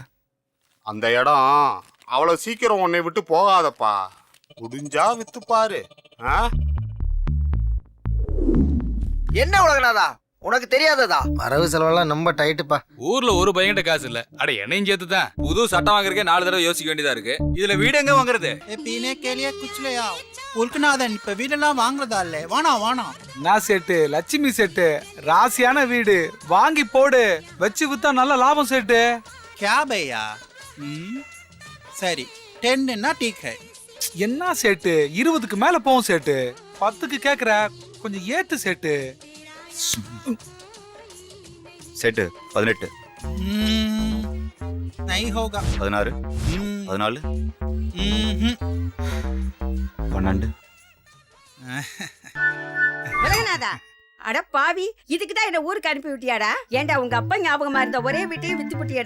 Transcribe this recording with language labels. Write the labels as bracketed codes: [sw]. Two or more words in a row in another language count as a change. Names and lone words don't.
[ta] அந்த இடம் அவ்வளவு சீக்கிரம் உன்னை விட்டு போகாதப்பா. முடிஞ்சா வித்து பாரு. என்ன உலகநாதா, உனக்கு தெரியாததா? வரவு செலவெல்லாம் ரொம்ப டைட்டுப்பா. ஊர்ல ஒரு பையன்கிட்ட காசு இல்ல. அட என்னையும் சேர்த்து தான் புது சட்டம் வாங்குறதுக்கே 4 தடவை யோசிக்க வேண்டியதா இருக்கு. இதுல வீடு எங்க வாங்குறது? [hi] पीने के लिए कुछ ले आओ. [ta] உலகநாதன் இப்ப வீடெல்லாம் வாங்குறதா இல்ல? வானா நான் செட்டு லட்சுமி செட்டு ராசியான வீடு வாங்கி போடு, வச்சு வித்தா நல்ல லாபம் செட்டு. [hi] क्या भैया? சரி 10 ना ठीक है. [ta] என்ன செட்டு 20க்கு மேல போகும் செட்டு. 10க்கு கேக்குற, கொஞ்சம் ஏத்து செட்டு. செட்டு 18 [hi] नहीं होगा. 16 14 12. [ta] உலகநாதா, அட பாவி, இதுக்குதான் என்ன ஊருக்கு அனுப்பி விட்டியாடா? ஏண்டா உங்க அப்பா ஞாபகமா இருந்த ஒரே வீட்டையும் வித்து விட்டியாடா?